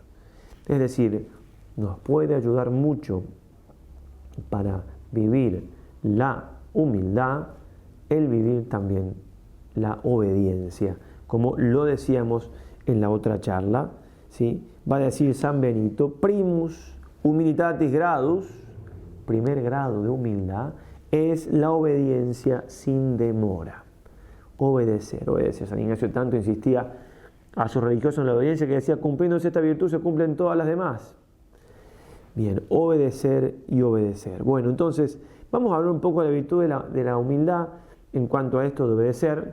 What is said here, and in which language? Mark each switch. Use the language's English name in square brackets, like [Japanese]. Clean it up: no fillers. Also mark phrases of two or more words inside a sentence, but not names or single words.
[Spanish] Es decir, nos puede ayudar mucho para vivir la humildad, el vivir también la obediencia, como lo decíamos en la otra charla, ¿sí? Va a decir San Benito, [Latin] primus humilitatis gradus, [Spanish] primer grado de humildad, es la obediencia sin demora. Obedecer, obedecer. San Ignacio tanto insistía a sus religiosos en la obediencia que decía, cumpliéndose esta virtud se cumplen todas las demás. Bien, obedecer y obedecer. Bueno, entonces vamos a hablar un poco de la virtud de la humildad en cuanto a esto de obedecer.